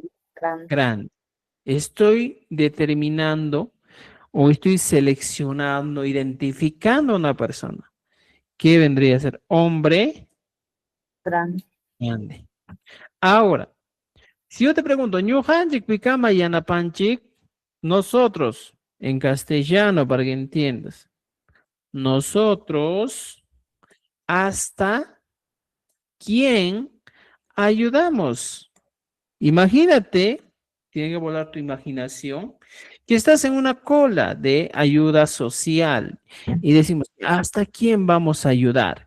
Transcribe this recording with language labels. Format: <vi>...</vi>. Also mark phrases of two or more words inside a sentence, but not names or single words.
<es>Grande. grande. Estoy determinando o estoy seleccionando, identificando a una persona. ¿Qué vendría a ser? Hombre Grande. grande. Ahora, si yo te pregunto,</es> <qu>ñujanchik pikama yanapanchik,</qu> <es>nosotros, en castellano, para que entiendas, nosotros, ¿hasta quién ayudamos? Imagínate, tiene que volar tu imaginación, que estás en una cola de ayuda social y decimos, ¿hasta quién vamos a ayudar?</es>